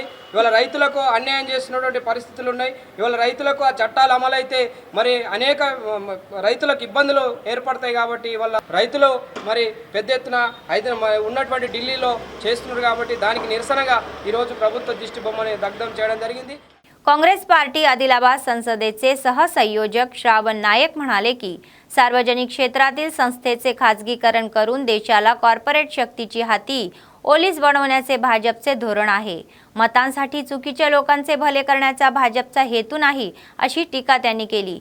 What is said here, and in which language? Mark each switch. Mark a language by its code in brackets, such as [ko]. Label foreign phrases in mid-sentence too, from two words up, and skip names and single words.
[te] ఇవాళ రైతులకు అన్యాయం చేస్తున్నటువంటి పరిస్థితులు ఉన్నాయి. ఇవాళ రైతులకు ఆ చట్టాలు అమలైతే మరి అనేక రైతులకు ఇబ్బందులు ఏర్పడతాయి. కాబట్టి ఇవాళ రైతులు మరి పెద్ద ఎత్తున అయితే ఉన్నటువంటి ఢిల్లీలో చేస్తున్నారు. కాబట్టి దానికి निरसनगा ఈరోజు ప్రభుత్వ దిష్టి బొమ్మని దగ్ధం చేయడం జరిగింది. [mr] काँग्रेस पार्टी आदिलाबाद संसदेचे सहसंयोजक श्रावण नायक म्हणाले की सार्वजनिक क्षेत्रातील संस्थेचे खाजगीकरण करून देशाला कॉर्पोरेट शक्तीची हाती ओलीस बनवण्याचे भाजपचे धोरण आहे. मतांसाठी चुकीच्या लोकांचे भले करण्याचा भाजपचा हेतू नाही अशी टीका त्यांनी केली.